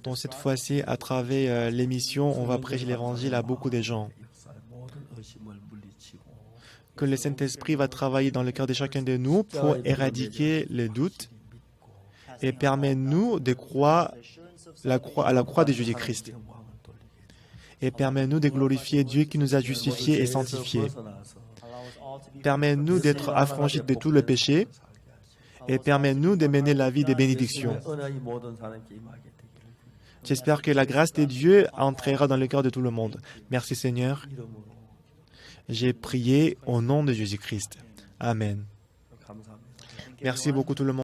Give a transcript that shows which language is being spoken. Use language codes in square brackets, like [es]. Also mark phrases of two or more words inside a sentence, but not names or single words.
[fr] Donc cette fois-ci, à travers l'émission, on va prêcher l'évangile à beaucoup de gens. [ko] 역사의 모든 의심을 물리치고 [fr] Que le Saint-Esprit va travailler dans le cœur de chacun de nous pour éradiquer les doutes et permet-nous de croire à la croix de Jésus-Christ. [ko] 영광을 돌리게 [fr] Et permet-nous de glorifier Dieu qui nous a justifiés et sanctifiés. Permet-nous d'être affranchis de tout le péché et permet-nous de mener la vie de bénédiction. [ko] 은혜의 모든 사람께 임하게 되기를 [fr] J'espère que la grâce de Dieu entrera dans le cœur de tout le monde. Merci Seigneur. [ko] 이름으로 [fr] J'ai prié au nom de Jésus-Christ. Amen. [ko] 감사합니다. [fr] Merci beaucoup tout le monde.